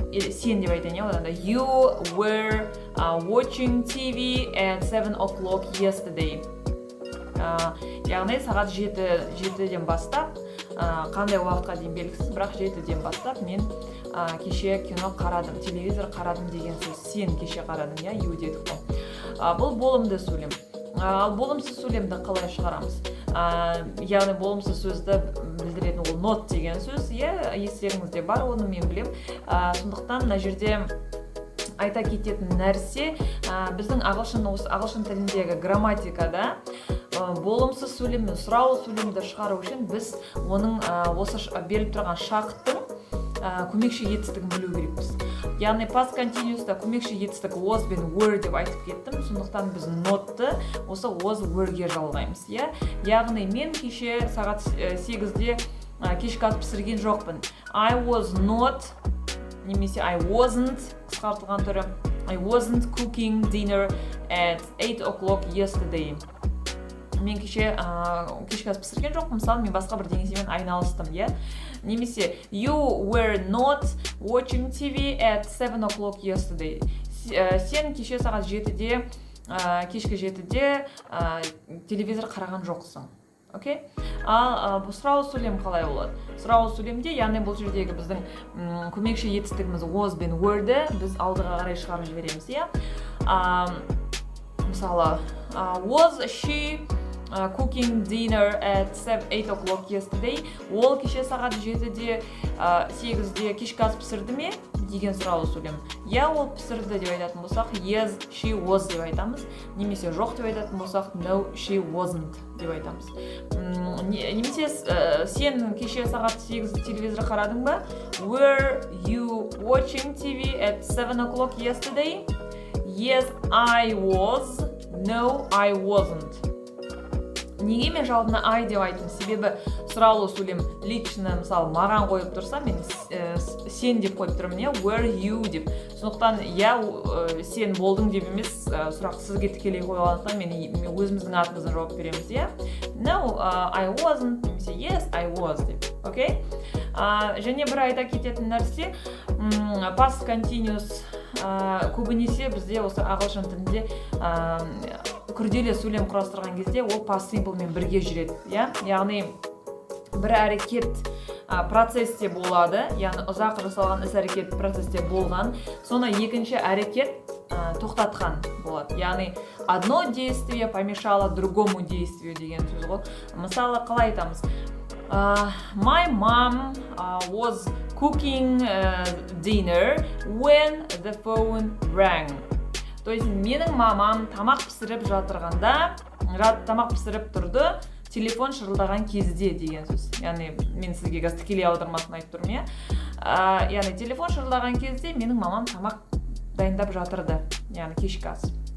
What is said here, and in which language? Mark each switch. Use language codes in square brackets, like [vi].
[kk] Сен деп айтайын, [en] You were watching TV at 7 o'clock yesterday. [kk] Яғни сағат 7-ден бастап, қандай уақытқа дейін белгісіз, бірақ 7-ден бастап мен кеше кино қарадым, телевизор қарадым деген сөз. Сен кеше қарадың, you дедік қой. Бұл болымды сөйлем. Ал болымсыз сөйлемді қалай шығарамыз? Яғни болымсыз сөзді білдіретін ол not деген сөз, естеріңізде бар, оны мен білем. Сондықтан мына жерде айта кететін нәрсе, біздің ағылшын тіліндегі грамматикада болымсыз сөйлем мен сұраулы сөйлемді шығару үшін біз оның осы беріліп тұрған шақттың көмекші етістігін білу керекпіз. Яғни past continuous'та көмекші етістік was бен were деп айтып кеттім, сондықтан біз not'ты осы was, were-ге жалғаймыз, Яғни мен кеше сағат 8-де кешкі ас пісірген жоқпын. [en] I was not, [kk] немесе [en] I wasn't, [kk] қысқартылған түрі, [en] I wasn't cooking dinner at 8 o'clock yesterday. [kk] Мен кешкі ас пісірген жоқпын, мысалы мен басқа бір деңесемен айналыстым, Немесе [en] you were not watching TV at 7 o'clock yesterday. [kk] Сен кеше сағат 7-де, кешкі 7-де телевизор қараған жоқсың. Ал сұраулы сөйлем қалай болады? Сұраулы сөйлемде, яғни бұл жердегі біздің көмекші етістігіміз was бен were-ді біз алдыға қарай шығарып жібереміз, Мысалы, [en] was she cooking dinner at 8 o'clock yesterday? [kk] Ол кеше сағат 8-де кешкі ас пісірді ме? Деген сұраулы сөйлем. Ол пісірді деп айтатын болсақ, [en] yes, she was [kk] деп айтамыз. Немесе жоқ деп айтатын болсақ, [en] no, she wasn't [kk] деп айтамыз. Немесе сен кеше сағат 8-де телевизор қарадың ба? [en] Were you watching TV at 7 o'clock yesterday? Yes, I was. No, I wasn't. [kk] Неге мен жауабына I деп айттым? Себебі сұраулы сөйлем лично, мысалы, маған қойып тұрса, мен сен деп қойып тұрмын, [en] were you [kk] деп. Сондықтан, сен болдың деп емес, сұрақ сізге тікелей қойғандықтан мен өзіміздің атымыздан жауап береміз, [en] no, I wasn't [kk] немесе [en] yes, I was [kk] деп. [en] Окей? [kk] Және бір айта кететін нәрсе, past continuous көбінесе бізде осы ағылшын тілінде күрделі сөйлем құрастырған кезде ол past simple мен бірге жүреді, яғни бір әрекет процесте болады, яғни ұзақ жасалған іс әрекет процесте болған, соны екінші әрекет тоқтатқан болады. Яғни [ru] одно действие помешало другому действию [kk] деген сөз ғой. Мысалы, қалай айтамыз? [en] My mom was cooking dinner when the phone rang. [ru] То есть [kk] менің мамам тамақ пісіріп жатырғанда, тамақ пісіріп тұрды, телефон шырылдаған кезде деген сөз. Яғни мен сізге қазір тікелей аудармасын айтып тұрмын, яғни телефон шырылдаған кезде менің мамам тамақ дайындап жатырды, яғни кешкі ас.